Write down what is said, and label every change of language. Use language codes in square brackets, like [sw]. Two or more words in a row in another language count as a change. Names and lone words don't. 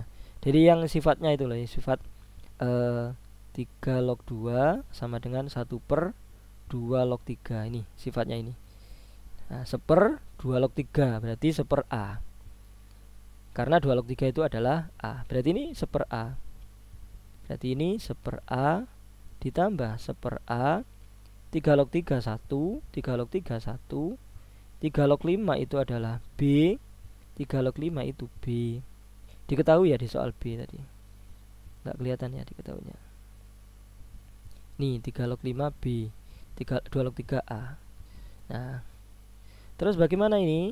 [id] Jadi yang sifatnya itu loh, sifat 3 log 2 sama dengan 1 per 2 log 3. Ini sifatnya ini. Nah, seper 2 log 3 berarti seper A. Karena 2 log 3 itu adalah A. Berarti ini seper A. Berarti ini seper A ditambah seper A. 3 log 3 1, 3 log 3 1. 3 log 5 itu adalah B. 3 log 5 itu B. Diketahui ya di soal B tadi. Nggak kelihatan ya diketahuinya. Nih 3 log 5 B, 2 log 3 A. Nah, terus bagaimana ini?